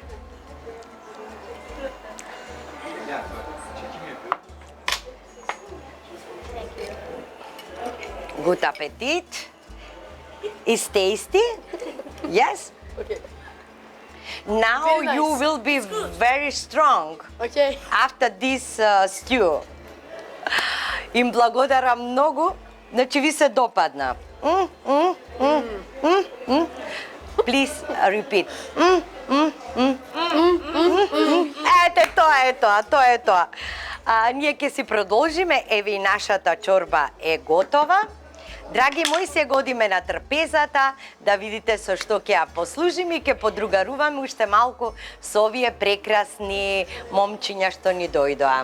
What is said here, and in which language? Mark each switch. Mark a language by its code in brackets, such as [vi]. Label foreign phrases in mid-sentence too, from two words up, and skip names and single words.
[en] Good appetit. It's tasty. Yes. Okay. Now Very nice. you will be very strong Okay. after this stew. [mk] Им благодарам многу, значи ви се допадна. [en] Please repeat. [mk] Ете, тоа е тоа. Ние ќе си продолжиме, еве и нашата чорба е готова. Драги мои, се годиме на трпезата, да видите со што ќе ја послужиме и ќе подругаруваме уште малку со овие прекрасни момчиња што ни дојдоа.